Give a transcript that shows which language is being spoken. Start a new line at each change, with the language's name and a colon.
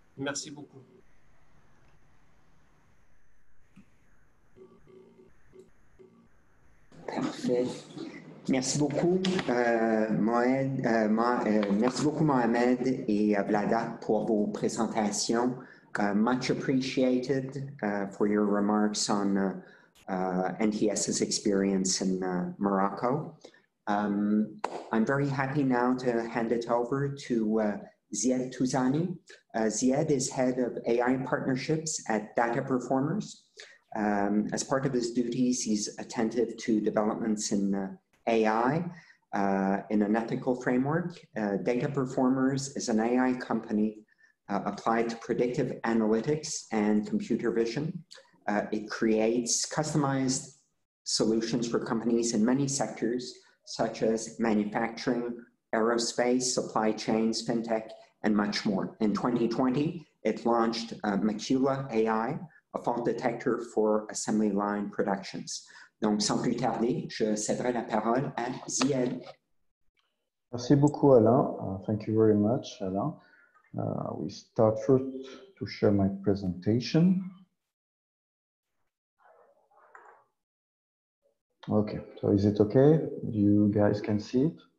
French: Merci beaucoup. Parfait. Merci beaucoup, merci beaucoup, Mohamed et Vlada, pour vos présentations.
English: Much appreciated for your remarks on NTS's experience in Morocco. I'm very happy now to hand it over to Ziad Touzani. Ziad is head of AI partnerships at Data Performers. As part of his duties, he's attentive to developments in AI in an ethical framework. Data Performers is an AI company applied to predictive analytics and computer vision. It creates customized solutions for companies in many sectors, such as manufacturing, aerospace, supply chains, fintech, and much more. In 2020, it launched Macula AI, a fault detector for assembly line productions.
French: Donc, sans plus tarder, je céderai la parole à Ziad. Merci beaucoup, Alain.
English: Thank you very much, Alain. We start first to share my presentation. Okay, so is it okay? You guys can see it?